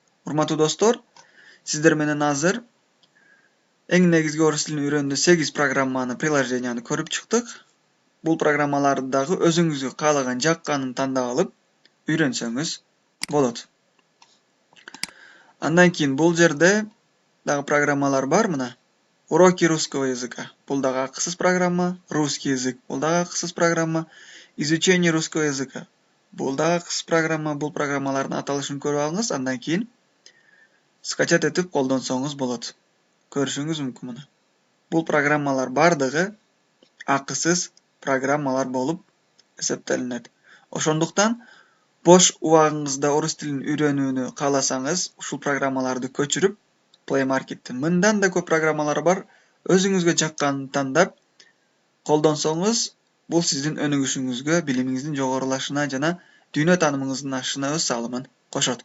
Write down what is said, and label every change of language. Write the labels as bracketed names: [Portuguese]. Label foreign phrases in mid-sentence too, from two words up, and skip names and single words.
[Kyrgyz] Урматтуу достор, сиздер менен азыр эң негизги орус тилин үйрөнүүдө 8 программаны, приложенияны көрүп чыктык. Бул программаларды дагы өзүңүзгө каалаган, жакканын тандап алып үйрөнсөңүз болот. Андан кийин бул жерде дагы программалар бар мына. [Russian] Уроки русского языка. [Kyrgyz] Бул дагы акысыз программа. [Russian] Русский язык. [Kyrgyz] Бул дагы акысыз программа. [Russian] изучение русского языка. [Kyrgyz] Бул дагы кыс программа, бул программалардын аталышын көрүп алыңыз, андан кийин скачать этип колдонсоңуз болот. Көрүшүңүз мүмкүн муну. Бул программалар бардыгы акысыз программалар болуп эсептелинет. Ошондуктан бош убагыңызда орус тилин үйрөнүүнү кааласаңыз, ушул программаларды көчүрүп, Play Markеттен мындан да көп программалар бар, өзүңүзгө жакканын тандап колдонсоңуз, бул сиздин өнүгүшүңүзгө, билимиңиздин жогорулашына жана дүйнө таанымыңыздын ашышына өз салымын кошот.